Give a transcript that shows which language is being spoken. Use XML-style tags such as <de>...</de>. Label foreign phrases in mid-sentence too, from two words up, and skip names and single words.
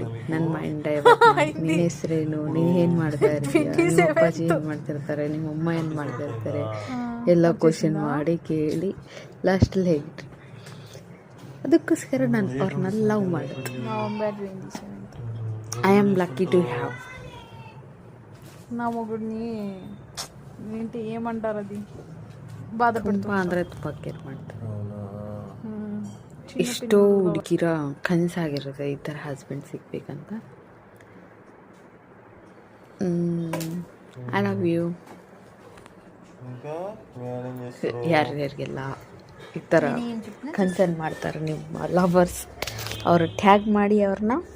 <kn>ನನ್ನ ಮೈಂಡ್ ನಿನ್ನ ಹೆಸರೇನು, ನೀನು ಏನು ಮಾಡ್ತಾ ಇರ್ತೀಯ, ನಿಮ್ಮ ಅಪ್ಪಾಜಿ ಏನು ಮಾಡ್ತಿರ್ತಾರೆ, ನಿಮ್ಮ ಅಮ್ಮ ಏನು ಮಾಡ್ತಿರ್ತಾರೆ ಎಲ್ಲ ಕ್ವಶನ್ ಮಾಡಿ ಕೇಳಿ ಲಾಸ್ಟಲ್ಲಿ ಹೇಗಿಟ್ರಿ. ಅದಕ್ಕೋಸ್ಕರ ನಾನು ಅವ್ರನ್ನ ಲವ್ ಮಾಡಿದೆ.</kn> <en>I am lucky to have.</en> <te>నా మొగుడిని ఏంటి ఏమంటారు, అది బాధపడుతుంది</te> <kn>ಅಂದರೆ ತುಂಬ ಕೇರ್ ಮಾಡ್ತಾರೆ. ಎಷ್ಟೋ ಹುಡುಗಿರ ಕನಸಾಗಿರುತ್ತೆ ಈ ಥರ ಹಸ್ಬೆಂಡ್ ಸಿಗ್ಬೇಕಂತ.</kn> <en>I love you.</en> <kn>ಯಾರ್ಯಾರಿಗೆಲ್ಲ ಈ ಥರ ಕನ್ಸರ್ನ್ ಮಾಡ್ತಾರೆ ನಿಮ್ಮ ಲವರ್ಸ್, ಅವರು ಟ್ಯಾಗ್ ಮಾಡಿ ಅವ್ರನ್ನ.</kn>